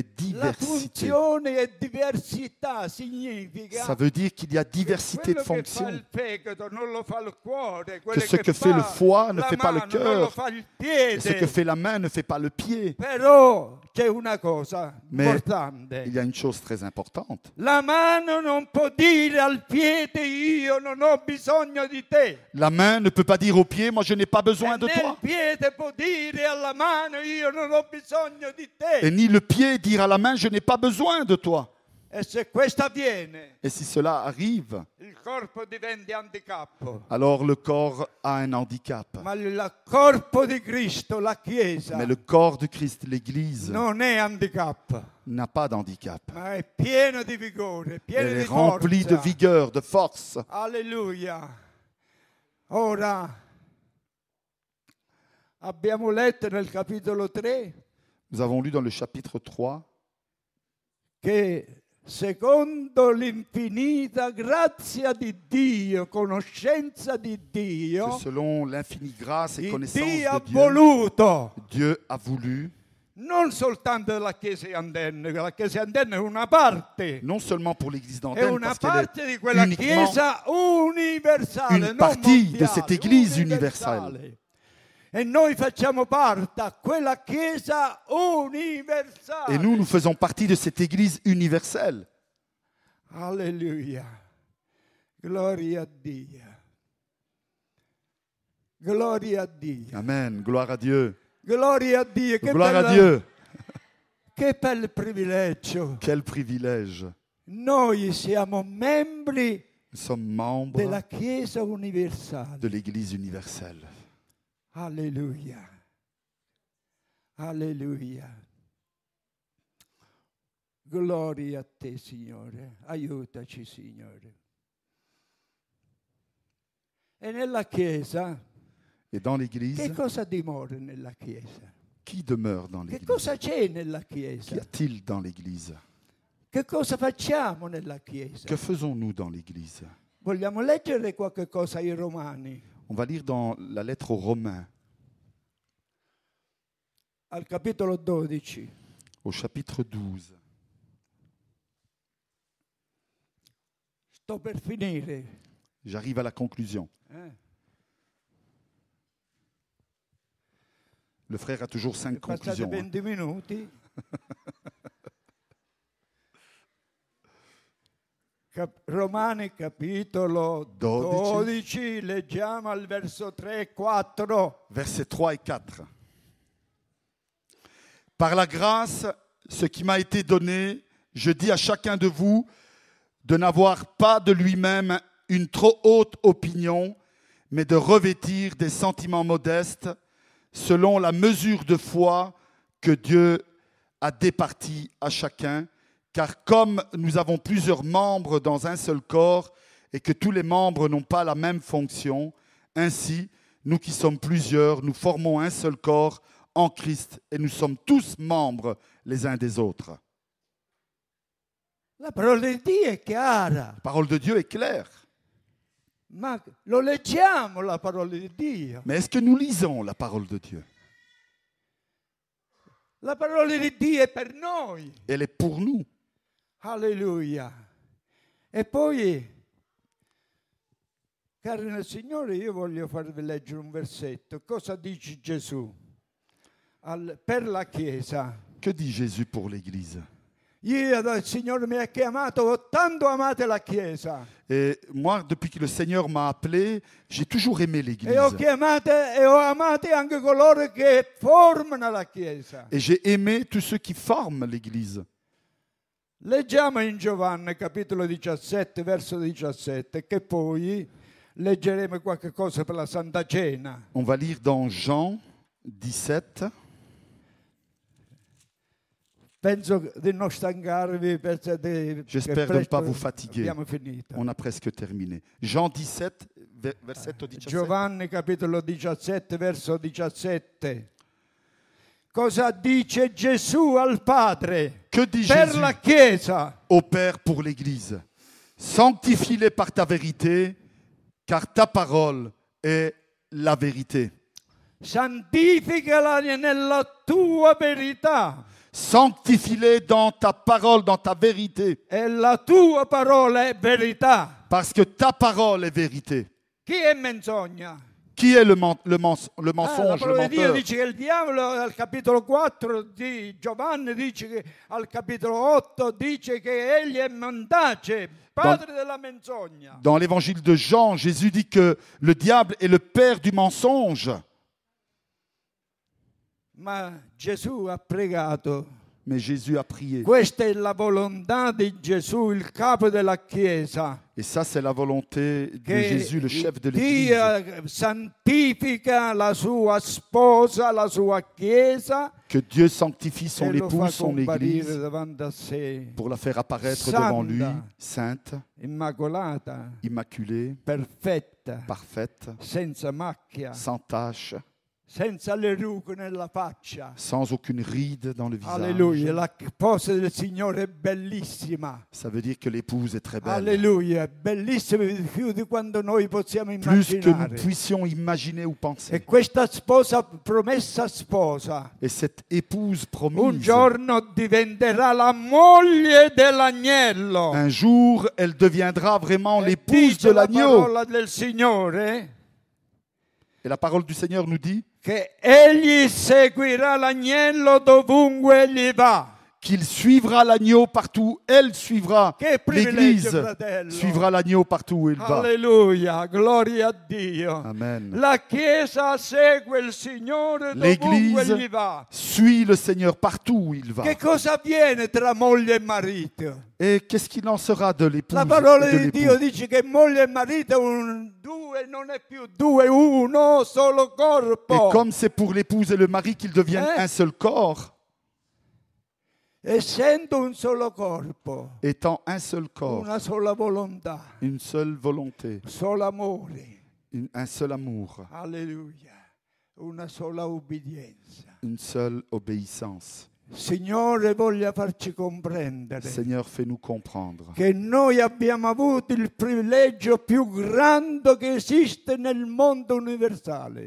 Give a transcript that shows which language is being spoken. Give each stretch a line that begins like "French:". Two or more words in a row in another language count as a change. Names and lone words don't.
French: La diversité.
Italian: funzione è diversità, significa
French: Ça veut dire qu'il y a diversité de
Italian: quello che fa
French: fonctions.
Italian: il fegato non lo fa il cuore,
French: Que
Italian: quello
French: ce que fait le foie ne fait pas le
Italian: la mano non lo
French: cœur.
Italian: fa il
French: Et ce que
Italian: piede.
French: fait la main ne fait pas le pied.
Italian: Però c'è una cosa
French: Mais
Italian: importante.
French: il y a une chose très importante.
Italian: La mano non può dire al piede io non ho bisogno di te.
French: La main ne peut pas dire au pied, moi je n'ai pas besoin
Italian: E
French: de
Italian: né
French: toi.
Italian: il piede può dire alla mano io non ho bisogno di te.
French: Et ni le pied dire à la main, je n'ai pas besoin de toi.
Italian: E se questo avviene,
French: Et si cela arrive,
Italian: il corpo diventa handicap.
French: alors le corps a un handicap.
Italian: Ma il corpo di Cristo, la Chiesa,
French: Mais le corps de Christ, l'Église,
Italian: non è handicap,
French: n'a pas d'handicap.
Italian: ma è pieno di vigore, pieno
French: Elle
Italian: di
French: est remplie de
Italian: forza.
French: vigueur, de force.
Italian: Alleluia. Ora abbiamo letto nel capitolo 3
French: Nous avons lu dans le chapitre 3
Italian: che secondo l'infinita grazia di Dio, conoscenza di
French: que
Italian: Dio,
French: selon l'infinie grâce et
Italian: il
French: connaissance
Italian: Dio ha
French: de Dieu,
Italian: voluto
French: Dieu a voulu,
Italian: non soltanto della Chiesa di Andenne, che la Chiesa di Andenne è una parte,
French: non seulement pour l'Église
Italian: è
French: d'Andenne,
Italian: una
French: parce qu'elle
Italian: parte
French: est
Italian: di quella
French: uniquement
Italian: Chiesa universale,
French: une
Italian: non
French: partie de
Italian: mondiale,
French: cette Église
Italian: universale. E noi facciamo parte a quella Chiesa universale.
French: et nous faisons partie de cette Église universelle.
Italian: Alleluia. Gloria a Dio. Gloria a Dio.
French: Amen, gloire à Dieu.
Italian: Gloria a Dio.
French: Gloire à Dieu.
Italian: Che bel privilegio.
French: Quel privilège.
Italian: Noi siamo membri
French: Nous sommes membres
Italian: della Chiesa universale.
French: de l'Église universelle.
Italian: Alleluia. Alleluia. Gloria a te, Signore. Aiutaci, Signore. E nella Chiesa,
French: Et dans
Italian: che
French: l'Église,
Italian: cosa dimora nella Chiesa?
French: qui demeure dans
Italian: Che
French: l'Église?
Italian: cosa c'è nella
French: Qu'y
Italian: Chiesa?
French: a-t-il dans l'Église?
Italian: Che cosa facciamo nella Chiesa?
French: Que faisons-nous dans l'Église?
Italian: Vogliamo leggere qualche cosa ai Romani,
French: On va lire dans la lettre aux Romains,
Italian: al capitolo 12.
French: au chapitre 12.
Italian: Sto per finire.
French: J'arrive à la conclusion. Le frère a toujours 5
Italian: Passate
French: conclusions.
Italian: 20 minuti. Romani capitolo 12, leggiamo al verso 3 e 4.
French: Versets 3 et 4. Par la grâce, ce qui m'a été donné, je dis à chacun de vous de n'avoir pas de lui-même une trop haute opinion, mais de revêtir des sentiments modestes selon la mesure de foi que Dieu a départie à chacun. Car comme nous avons plusieurs membres dans un seul corps et que tous les membres n'ont pas la même fonction, ainsi, nous qui sommes plusieurs, nous formons un seul corps en Christ et nous sommes tous membres les uns des autres.
Italian: La parola di Dio è chiara,
French: La parole de Dieu est claire.
Italian: ma lo leggiamo la parola di Dio.
French: Mais est-ce que nous lisons la parole de Dieu?
Italian: La parola di Dio è per noi.
French: Elle est pour nous.
Italian: Alleluia. E poi, cari nel Signore, io voglio farvi leggere un versetto. Cosa dice Gesù per la Chiesa?
French: Que dit Jésus pour l'Église?
Italian: Io, il Signore mi ha chiamato, ho tanto amato la Chiesa.
French: Et moi, depuis que le Seigneur m'a appelé, j'ai toujours aimé l'Église.
Italian: E ho amato anche coloro che formano la Chiesa.
French: Et j'ai aimé tous ceux qui forment l'Église.
Italian: Leggiamo in Giovanni capitolo 17, verso 17, che poi leggeremo qualche cosa per la Santa Cena.
French: On va lire dans Jean 17.
Italian: Penso di non stancarvi.
French: J'espère de ne pas vous fatiguer.
Italian: Abbiamo finito.
French: On a presque terminé. Jean 17,
Italian: versetto 17. Giovanni capitolo 17, verso 17. Cosa dice Gesù al Padre
French: Que dit
Italian: per
French: Jésus
Italian: la Chiesa?
French: au Père pour l'Église? Sanctifie-les par ta vérité, car ta parole est la vérité.
Italian: Santificala nella tua verità.
French: Sanctifie-les dans ta parole, dans ta vérité.
Italian: E la tua parola è verità.
French: Parce que ta parole est vérité.
Italian: Chi è menzogna?
French: Qui est le
Italian: La
French: mensonge, le
Italian: parola di Dio
French: menteur?
Italian: dice che il diavolo al capitolo 4 di Giovanni dice che al capitolo 8 dice che egli è mendace, padre della menzogna.
French: Dans l'évangile de Jean, Jésus dit que le diable est le père du mensonge.
Italian: Ma Gesù ha pregato.
French: Mais Jésus a prié.
Italian: Questa è la volontà di Gesù, il capo della Chiesa.
French: Et ça, c'est la volonté de
Italian: Che
French: Jésus, le chef de l'Église.
Italian: Dio santifica la sua sposa, la sua Chiesa,
French: Que Dieu sanctifie son
Italian: e lo fa
French: épouse, son
Italian: comparire
French: Église,
Italian: davanti a sé,
French: pour la faire apparaître
Italian: Santa.
French: devant lui, sainte,
Italian: immacolata,
French: immaculée,
Italian: perfetta,
French: parfaite,
Italian: senza macchia,
French: sans tache,
Italian: senza le rughe nella faccia.
French: sans aucune ride dans le visage.
Italian: Alleluia, la sposa del Signore è bellissima.
French: Ça veut dire que l'épouse est très belle.
Italian: Alleluia, è bellissima di più di quanto noi possiamo
French: Plus que nous
Italian: immaginare.
French: puissions imaginer ou penser.
Italian: E questa sposa, promessa sposa,
French: Et cette épouse
Italian: un
French: promise,
Italian: giorno diventerà la moglie dell'agnello.
French: un jour, elle deviendra vraiment
Italian: E
French: l'épouse
Italian: dice
French: de
Italian: la
French: l'agneau.
Italian: parola del Signore
French: Et la parole du Seigneur nous dit
Italian: che egli seguirà l'agnello dovunque egli va.
French: qu'il suivra l'agneau partout. Elle suivra.
Italian: Che privilegio,
French: L'Église
Italian: fratello.
French: suivra l'agneau partout où il va.
Italian: Alleluia, gloria a Dio. Amen. La Chiesa segue il Signore dovunque
French: L'Église
Italian: egli va.
French: suit le Seigneur partout où il va.
Italian: Che cosa avviene tra moglie e marito?
French: Et qu'est-ce qu'il en sera de l'épouse
Italian: La parola
French: et de
Italian: di Dio
French: l'époux?
Italian: dice che moglie e marito due non è più due, uno solo
French: Et
Italian: corpo.
French: comme c'est pour l'épouse et le mari qu'ils deviennent Eh? un seul corps,
Italian: Essendo un solo corpo,
French: étant un seul corps,
Italian: una sola volontà,
French: une seule volonté,
Italian: solo amore.
French: un seul amour,
Italian: Alleluia. Una sola ubbidienza.
French: une seule obéissance.
Italian: Signore, voglia farci comprendere
French: Seigneur, fais-nous comprendre
Italian: che noi abbiamo avuto il privilegio più grande che esiste nel mondo universale.